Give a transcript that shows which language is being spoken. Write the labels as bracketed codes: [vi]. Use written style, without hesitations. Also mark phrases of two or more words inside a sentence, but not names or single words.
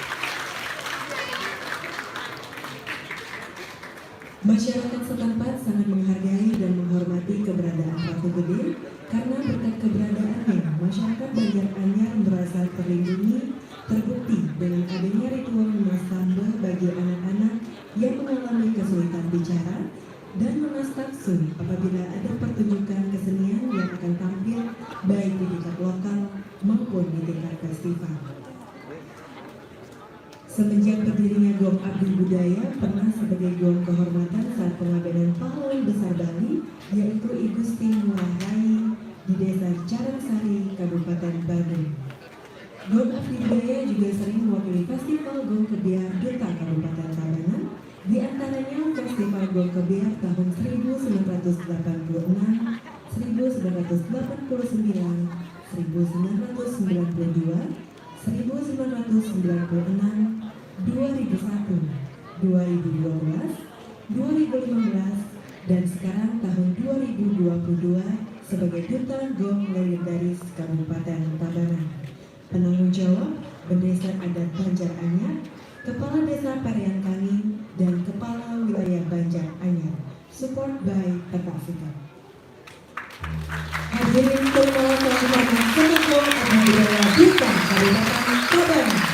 [id] Masyarakat setempat sangat menghargai dan menghormati keberadaan Ratu Gede karena berkat keberadaannya, masyarakat Banjar Anyar merasa terlindungi, terbukti dengan adanya ritual lunas tambah bagi anak-anak yang mengalami kesulitan bicara dan lunas taksu apabila ada pertunjukan kesenian yang akan tampil baik di tingkat lokal maupun di tingkat festival. Semenjak berdirinya Gong Abdi Budaya pernah sebagai gong kehormatan saat pengabenan pahlawan besar Bali, yaitu I Gusti Ngurah Rai di Desa Carangsari, Kabupaten Badung. Gong Abdi Budaya juga sering mewakili Festival Gong Kebiar Duta Kabupaten Tabanan, di antaranya Festival Gong Kebiar tahun 1986, 1989, 1992, 1996, 2001, 2012, 2015, dan sekarang tahun 2022 sebagai Duta Gong Legendaris Kabupaten Tabanan. Penanggung jawab Pendesa Adat Banjar Anyar, Kepala Desa Parian Kangin, dan Kepala Wilayah Banjar Anyar. [en] Support by [id] Petak Sikap. Hadirin terima kasih banyak Seke Gong Abdi Budaya Duta Kabupaten Tabanan.